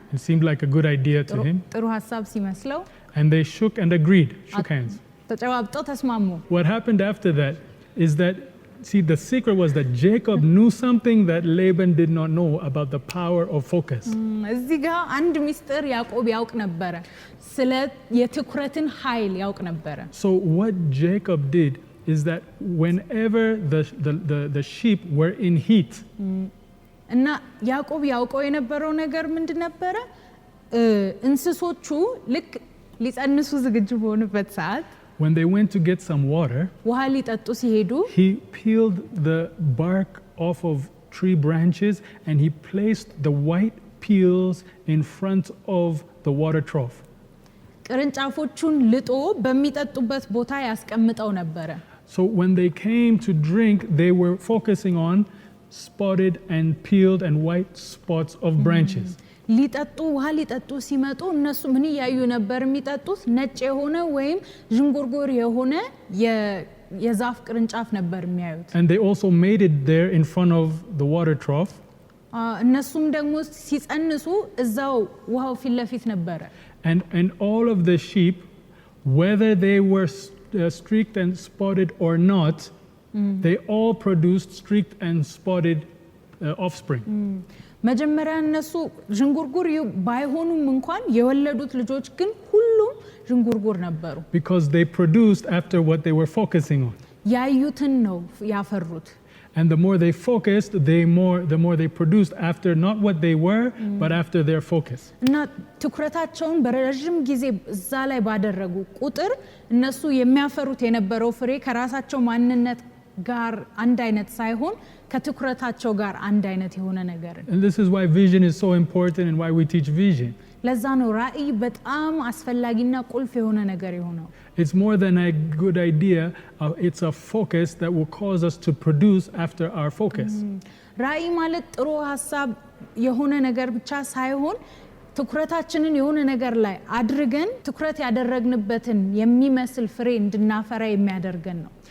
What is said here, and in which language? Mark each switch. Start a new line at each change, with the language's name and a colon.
English: It seemed like a good idea to him.
Amharic: ጥሩ ሐሳብ ሲመስለው
English: And they shook and agreed, shook hands.
Amharic: ተጨባብጠው ተስማሙ
English: What happened after that is that, see, the secret was that Jacob knew something that Laban did not know about the power of focus.
Amharic: እዚህ ጋር አንድ ሚስጥር ያዕቆብ ያውቅ ነበረ ስለ የትኩረትን ኃይል ያውቅ ነበረ
English: So what Jacob did is that whenever the sheep were in heat,
Amharic: እና ያዕቆብ ያውቀው የነበረው ነገር ምንድን ነበረ እንስሶቹ ልክ ሊጸንሱ ዝግጁ በሆኑበት ሰዓት
English: when they went to get some water,
Amharic: ውሃ ሊጠጡ ሲሄዱ
English: he peeled the bark off of tree branches and he placed the white peels in front of the water trough.
Amharic: ቅርንጫፎቹን ልጦ በሚጠጡበት ቦታ ያስቀምጠው ነበረ
English: So when they came to drink, they were focusing on spotted and peeled and white spots of branches.
Amharic: ሊጠጡ ውሃ ሊጠጡ ሲመጡ እነሱ ምን ያዩ ነበር የሚጠጡት ነጭ የሆነ ወይም ዥንጉርጉር የሆነ የዛፍ ቅርንጫፍ ነበር የሚያዩት
English: And they also made it there in front of the water trough.
Amharic: እነሱም ደግሞ ሲጸንሱ እዛው ውሃው ፊት ለፊት ነበረ
English: And all of the sheep, whether they were streaked and spotted or not, they all produced streaked and spotted offspring.
Amharic: መጀመሪያ እነሱ ዥንጉርጉር ባይሆኑም እንኳን የወለዱት ልጆች ግን ሁሉም ዥንጉርጉር ነበሩ
English: Because they produced after what they were focusing on.
Amharic: ያዩትን ነው ያፈሩት
English: And the more they focused, the more they produced after not what they were, but after their focus.
Amharic: እና ትኩረታቸውን በረጅም ጊዜ እዛ ላይ ባደረጉ ቁጥር እነሱ የሚያፈሩት የነበረው ፍሬ ከራሳቸው ማንነት ጋር አንድ አይነት ሳይሆን ከትኩረታቸው ጋር አንድ አይነት የሆነ ነገር
English: And this is why vision is so important and why we teach vision.
Amharic: ለዛ ነው ራእይ በጣም አስፈላጊና ቁልፍ የሆነ ነገር የሆነው
English: It's more than a good idea, it's a focus that will cause us to produce after our focus.
Amharic: ራእይ ማለት ጥሩ ሐሳብ የሆነ ነገር ብቻ ሳይሆን ትኩረታችንን የሆነ ነገር ላይ አድርገን ትኩረት ያደረግንበትን የሚመስል ፍሬ እንድናፈራ የሚያደርገን ነው